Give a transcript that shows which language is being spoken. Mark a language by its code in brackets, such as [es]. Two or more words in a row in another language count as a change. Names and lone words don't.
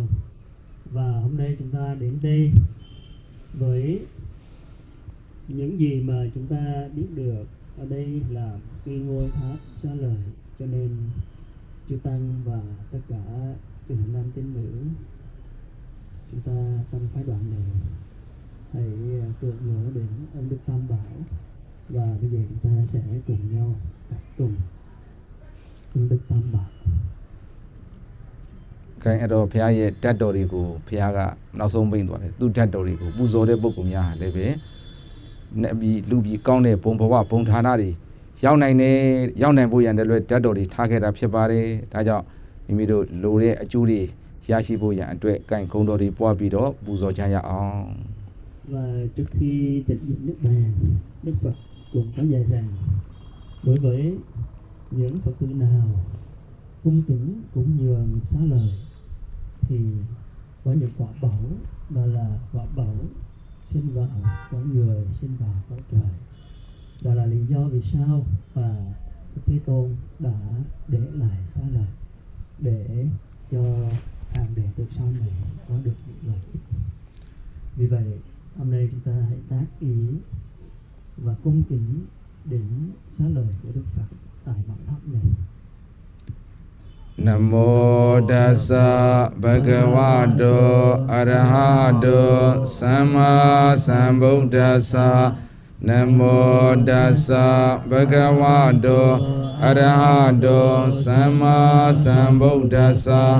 [vi] Và hôm nay chúng ta đến đây với những gì mà chúng ta biết được ở đây là cái ngôi tháp xá lợi, cho nên chư tăng và tất cả chư Thiện nam tín nữ chúng ta trong phái đoạn này hãy tưởng nhớ đến ông Đức Tam Bảo, và bây giờ chúng ta sẽ cùng nhau đọc cùng ông Đức Tam Bảo. [my] ခိုင်အဲ့တော့ဘုရားရဲ့ဓာတ်တော်တွေကိုဘုရားကနောက်ဆုံးပိတ်သွားတယ်သူဓာတ်တော်တွေကိုပူဇော်တဲ့ပုဂ္ဂိုလ်များလည်းပဲနဲ့ပြီးလူပြီးကောင်းတဲ့ဘုံဘဝဘုံဌာနတွေရောက်နိုင်တယ်ရောက်နိုင်ဖို့ရန်တည်းလွယ်ဓာတ်တော်တွေထားခဲ့တာဖြစ်ပါတယ်ဒါကြောင့်မိမိတို့လိုတဲ့အကျိုးတွေရရှိဖို့ရန်အတွက်ခိုင်ဂုဏ်တော်တွေပွားပြီးတော့ပူဇော်ကြရအောင် [vi] Và trước khi tịnh dụng nước bàn, Đức Phật cũng có dạy rằng đối với những Phật tử nào cung kính cúng dường xá lợi thì có những quả báu, đó là quả báu sinh vào cõi người, sinh vào cõi trời. Đó là lý do vì sao mà Đức Thế Tôn đã để lại xá lợi để cho hàng đệ tử sau này có được những lợi ích. Vì vậy hôm nay chúng ta hãy tác ý và cung kính đến xá lợi của Đức Phật tại bảo tháp này. [pi] Namo Tassa Bhagavato Arahato Samma Sambuddhassa. Namo Tassa Bhagavato Arahato Samma Sambuddhassa.